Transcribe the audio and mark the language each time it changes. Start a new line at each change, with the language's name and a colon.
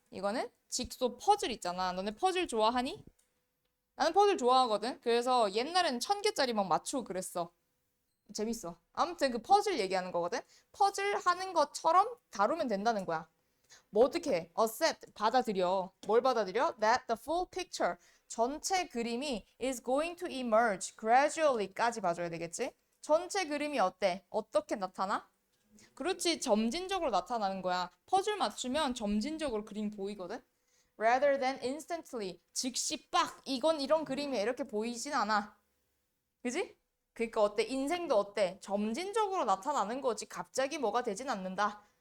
Korean: 이거는 직소 퍼즐 있잖아. 너네 퍼즐 좋아하니? 나는 퍼즐 좋아하거든. 그래서 옛날에는 1000개짜리 막 맞추고 그랬어. 재밌어. 아무튼 그 퍼즐 얘기하는 거거든. 퍼즐 하는 것처럼 다루면 된다는 거야. 뭐 어떻게 해? accept 받아들여. 뭘 받아들여?
English: That the full picture
Korean: 전체 그림이
English: is going to emerge gradually까지
Korean: 봐줘야 되겠지? 전체 그림이 어때? 어떻게 나타나? 그렇지, 점진적으로 나타나는 거야. 퍼즐 맞추면 점진적으로 그림 보이거든?
English: Rather than instantly
Korean: 즉시 빡 이건 이런 그림이야 이렇게 보이진 않아. 그지? 그러니까 어때? 인생도 어때? 점진적으로 나타나는 거지. 갑자기 뭐가 되진 않는다.